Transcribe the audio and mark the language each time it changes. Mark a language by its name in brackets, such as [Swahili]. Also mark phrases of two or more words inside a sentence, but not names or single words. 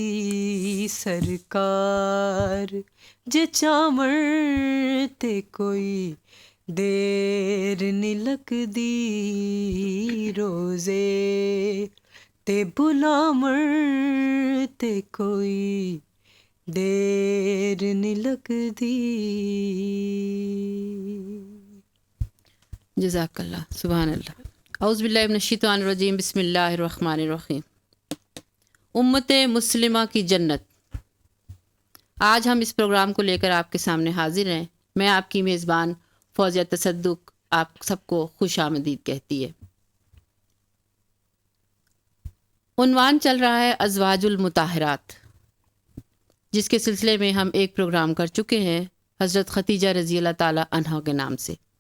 [Punjabi] سرکار جے چاوڑ تے کوئی دیر نہیں لگدی، روزے تے بلاوڑ تے کوئی دیر نہیں لگدی۔ [Arabic] جزاک اللہ، سبحان اللہ۔ اعوذ باللہ من الشیطان الرجیم، بسم اللہ الرحمن الرحیم۔ [Urdu] امت مسلمہ کی جنت، آج ہم اس پروگرام کو لے کر آپ کے سامنے حاضر ہیں۔ میں آپ کی میزبان فوزیہ تصدق آپ سب کو خوش آمدید کہتی ہے۔ عنوان چل رہا ہے [Arabic] ازواج المطہرات، [Urdu] جس کے سلسلے میں ہم ایک پروگرام کر چکے ہیں حضرت ختیجہ [Arabic] رضی اللہ تعالیٰ عنہا [Urdu] کے نام سے۔